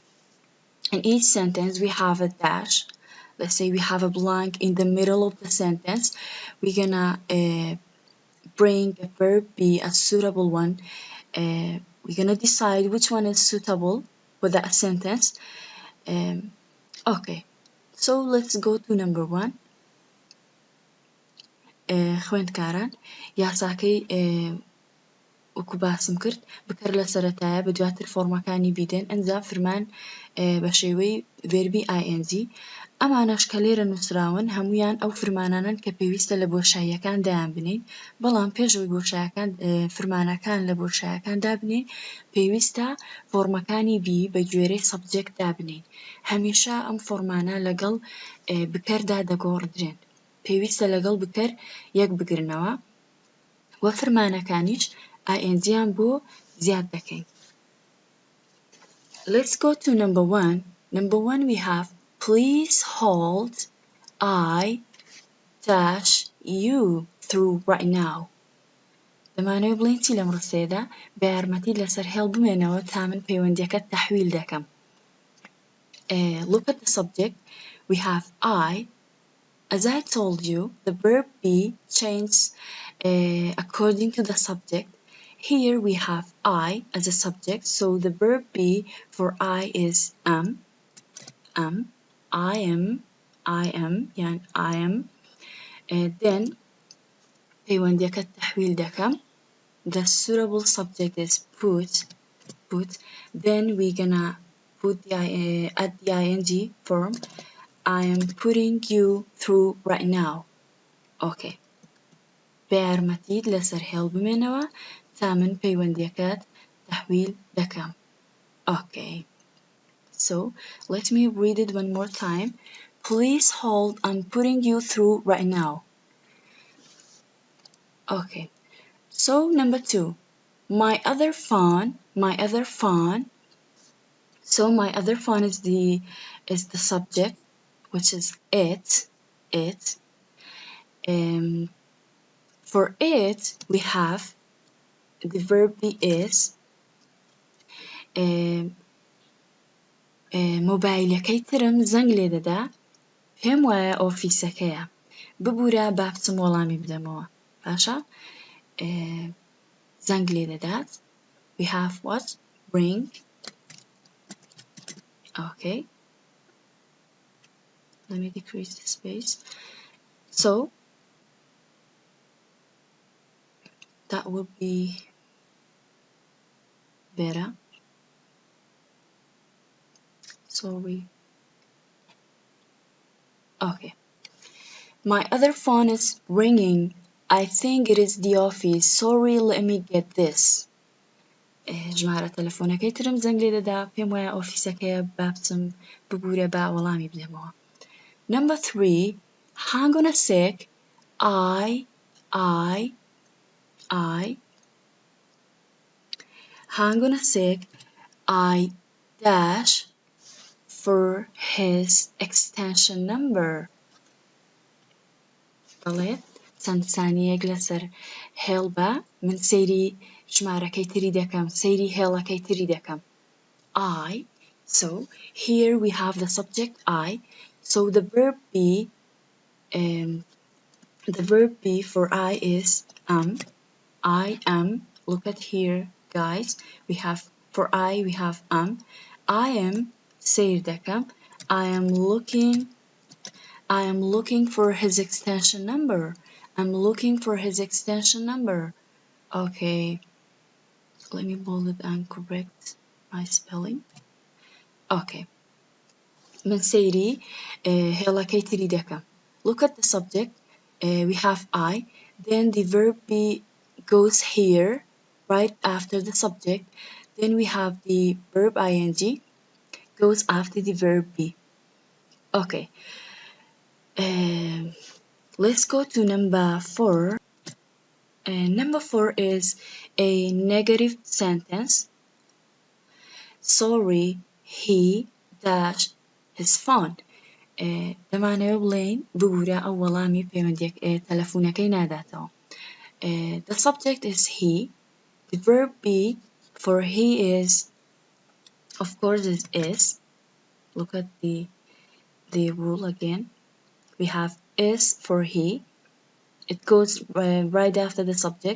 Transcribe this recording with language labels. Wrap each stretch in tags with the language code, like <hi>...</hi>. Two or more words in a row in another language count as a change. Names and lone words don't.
<en>In each sentence we have a dash, let's say we have a blank in the middle of the sentence, we're gonna bring a verb be a suitable one. We're gonna decide which one is suitable for that sentence. Okay, so let's go to number one.</en> <ckb>خوێندکاران یاساکەی وەکو باسم کرد بکەر لە سەرەتایە بە دواتر فۆرمەکانی بیدەن ئەنجا فرمان بە شێوەی ڤێربی ING ئەمانەش کە لێرە نووسراون هەمویان ئەو فرمانانن کە پێویستە لە بۆشاییەکان دایان بنین بەڵام پێشەوەی بۆشاییەکان فرمانەکان لە بۆشاییەکان دابنین پێویستە فۆرمەکانی بی بە گوێرەی سەبجێکت دابنین هەمیشە ئەم فۆرمانە لەگەڵ بکەردا دەگۆڕدرێن پێویستە لەگەڵ بکەر یەک بگرنەوە وە فرمانەکانیش ING یان بۆ زیاد دەکەین.</ckb> <en>Let's go to number one. Number one we have please hold I-you through right now.</en> <ckb>دەمانەوێت بڵێین چی لەم ڕستەیەدا بە یارمەتی لەسەر هێڵ بمێنەوە تا من پەیوەندیەکەت تەحویل دەکەم.</ckb> <en>Look at the subject. We have I. As I told you, the verb be changes according to the subject. Here we have I as a subject, so the verb be for I is am, I am, يعني I am.</en> <ckb>Then پەیوەندیەکەت تەحویل دەکەم.</ckb> <en>The suitable subject is put. Then we gonna put add the ING form. I am putting you through right now. Okay.</en> <ckb>بە یارمەتیت لەسەر هێڵ بمێنەوە تا من پەیوەندیەکەت تەحویل دەکەم.</ckb> <en>Okay. So let me read it one more time. Please hold. I'm putting you through right now. Okay. So number two. My other phone. So my other phone is the subject, which is it. For it, we have the verb be is.</en> <ckb>مۆبایلەکەی ترم زەنگ لێ دەدا پێم وایە ئۆفیسەکەیە ببوورە با بچم وەڵامی بدەمەوە باشە زەنگ لێ دەدات.</ckb> <en>We have what? Ring. Okay. Let me decrease the space. So that would be better. Sorry. Okay. My other phone is ringing. I think it is the office. Sorry, let me get this.</en> <ckb>ژمارە تەلەفۆنەکەی ترم زەنگ لێ دەدا پێم وایە ئۆفیسەکەیە با بچم ببوورە با وەڵامی بدەمەوە.</ckb> <en>Number three. Hang on a sec. Hang on a sec. I dash for his extension number.</en> <ckb>دەڵێت چەند سانیەک لەسەر هێڵ بە من سەیری ژمارەکەی تری دەکەم سەیری هێڵەکەی تری دەکەم.</ckb> <en>I. So here we have the subject I. So the verb be for I is am. I am. Look at here, guys. We have for I we have am. I am</en> <ckb>سیر دەکەم.</ckb> <en>I am looking for his extension number. I'm looking for his extension number. Okay. Let me bold it and correct my spelling. Okay.</en> <ckb>من سەیری هێڵەکەی تری دەکەم.</ckb> <en>Look at the subject. We have I. Then the verb be goes here right after the subject. Then we have the verb ing goes after the verb be. Okay. Let's go to number four. Number four is a negative sentence. Sorry, he dashed his phone.</en> <ckb>دەمانەوێت بڵێین ببوورە ئەو وەڵامی پەیوەندیەک تەلەفۆنەکەی ناداتەوە.</ckb> <en>The subject is he. The verb be for he is, of course, is. Look at the the rule again. We have is for he. It goes right after the subject.</en>